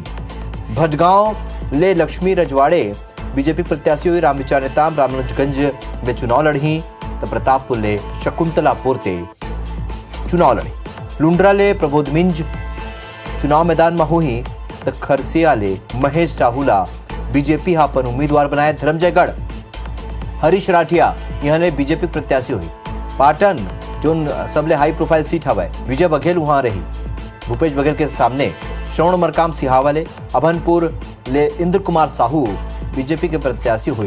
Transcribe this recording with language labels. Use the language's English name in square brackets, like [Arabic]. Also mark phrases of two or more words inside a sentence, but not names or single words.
[Chhattisgarhi] भटगांव ले लक्ष्मी रजवाड़े बीजेपी प्रत्याशी हुई। रामविचार नेताम रामनुजगंज में चुनाव लड़ी। तो प्रतापपुर ले शकुंतला पोरते चुनाव लड़ी। लुंड्रा ले प्रबोध मिंज चुनाव मैदान में हुई। तो खरसिया ले महेश चाहुला बीजेपी अपन उम्मीदवार बनाए। धर्मजयगढ़ हरीश राठिया यहाँ ने बीजेपी प्रत्याशी हुई। पाटन जोन सबले हाई प्रोफाइल सीट हवा विजय बघेल वहां रही। भूपेश बघेल के सामने श्रवण मरकाम सिहावा ले। अभनपुर ले इंद्र कुमार साहू बीजेपी के प्रत्याशी हुई।